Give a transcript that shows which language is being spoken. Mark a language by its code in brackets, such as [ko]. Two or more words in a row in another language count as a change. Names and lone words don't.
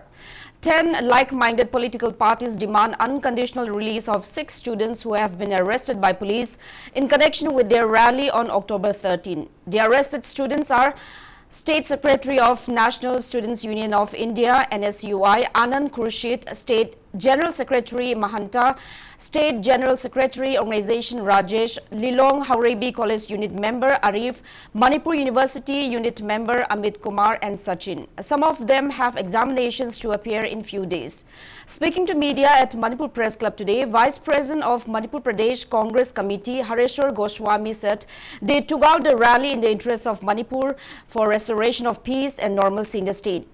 [en] 10 like-minded political parties demand unconditional release of 6 students who have been arrested by police in connection with their rally on October 13. The arrested students are State Secretary of National Students Union of India NSUI Anand Khurshid, State General Secretary Mahanta, State General Secretary Organization Rajesh, Lilong Haurebi College Unit Member Arif, Manipur University Unit Member Amit Kumar and Sachin. Some of them have examinations to appear in few days. Speaking to media at Manipur Press Club today, Vice President of Manipur Pradesh Congress Committee Hareshwar Goswami said they took out the rally in the interest of Manipur for restoration of peace and normalcy in the state.